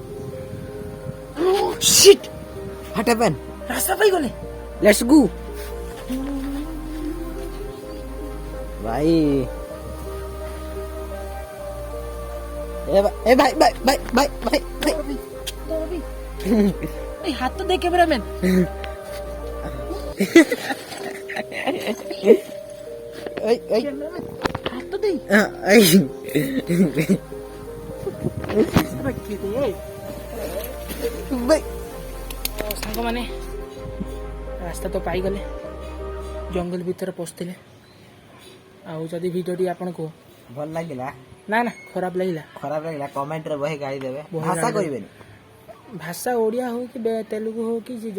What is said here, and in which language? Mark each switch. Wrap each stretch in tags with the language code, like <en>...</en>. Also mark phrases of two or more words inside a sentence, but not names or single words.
<or>ଶିଟ୍</or> <en>what happen?</en> <or>ରାସ୍ତା ପାଇଗଲେ।</or> <en>let's go ଭାଇ।</en> <or>ଏ ଭାଇ ଭାଇ ଭାଇ ଭାଇ ଭାଇ ଭାଇ</or> <bn>এই হাত তো দে ক্যামেরাম্যান। এই এই হাত তো দেই এই ভাই</bn> <or>ସାଙ୍ଗମାନେ ରାସ୍ତା ତ ପାଇଗଲେ ଜଙ୍ଗଲ ଭିତରେ ପଶିଥିଲେ। ଆଉ ଯଦି ଭିଡ଼ିଓଟି ଆପଣଙ୍କୁ ଭଲ ଲାଗିଲା ନା ନା ଖରାପ ଲାଗିଲା ଖରାପ ଲାଗିଲା କମେଣ୍ଟରେ ବହି ଗାଳି ଦେବେ। ବହି ଭାଷା ଗାଳି ଦେବେ। କରିବେନି, ଭାଷା ଓଡ଼ିଆ ହଉ କି ତେଲୁଗୁ ହଉ କି ଯୋଉ</or>